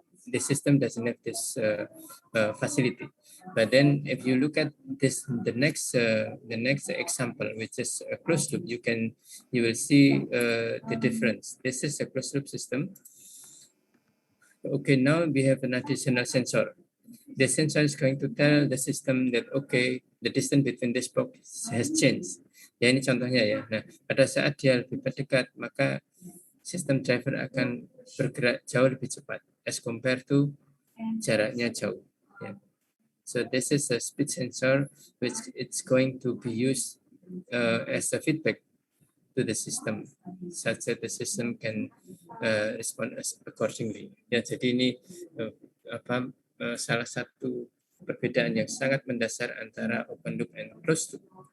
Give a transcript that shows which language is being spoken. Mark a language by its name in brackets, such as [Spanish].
[English] The system doesn't have this facility. But then if you look at this, the next example, which is a closed loop, you will see the difference. This is a closed loop system. Okay, now we have an additional sensor. The sensor is going to tell the system that okay, the distance between this box has changed. [Indonesian] Ya, ini contohnya ya. Nah, pada saat dia lebih dekat, maka sistem driver akan bergerak jauh lebih cepat as compared to jaraknya jauh. Yeah. [English] So this is a speed sensor which it's going to be used as a feedback to the system, such that the system can respond accordingly. [Indonesian] Ya, jadi ini salah satu perbedaan yang sangat mendasar antara open loop and closed loop.